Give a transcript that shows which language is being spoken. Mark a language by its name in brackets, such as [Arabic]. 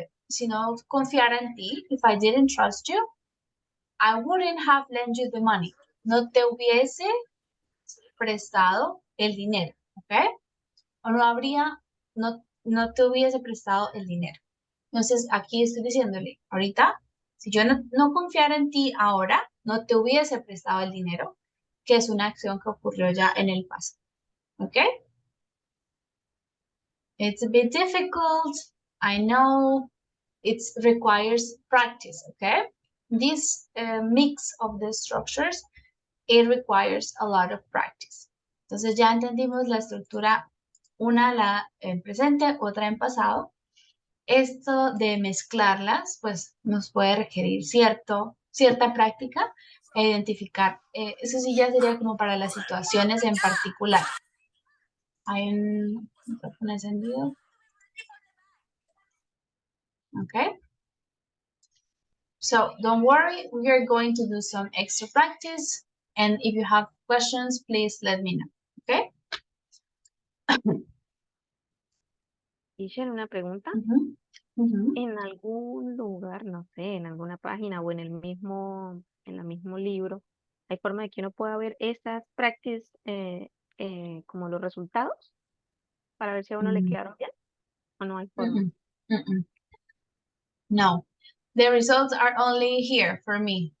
[Spanish] si no confiara en ti, [English] if I didn't trust you, I wouldn't have lent you the money. [Spanish] No te hubiese prestado el dinero, ¿ok? O no te hubiese prestado el dinero. Entonces, aquí estoy diciéndole, ahorita, si yo no confiara en ti ahora, no te hubiese prestado el dinero, que es una acción que ocurrió ya en el pasado, ¿ok? [English] It's a bit difficult, I know, it requires practice, okay? This mix of the structures, it requires a lot of practice. [Spanish] Entonces ya entendimos la estructura, una en presente, otra en pasado. Esto de mezclarlas, pues nos puede requerir cierta práctica e identificar. Eso sí ya sería como para las situaciones en particular. Hay un micrófono encendido. [English] Okay. So don't worry, we are going to do some extra practice. And if you have questions, please let me know. Okay. [Spanish] Teacher, una pregunta. En algún lugar, no sé, en alguna página o en el mismo libro, ¿hay forma de que uno pueda ver estas practice como los resultados para ver si a uno le quedaron bien o no hay forma? [English] No, the results are only here for me.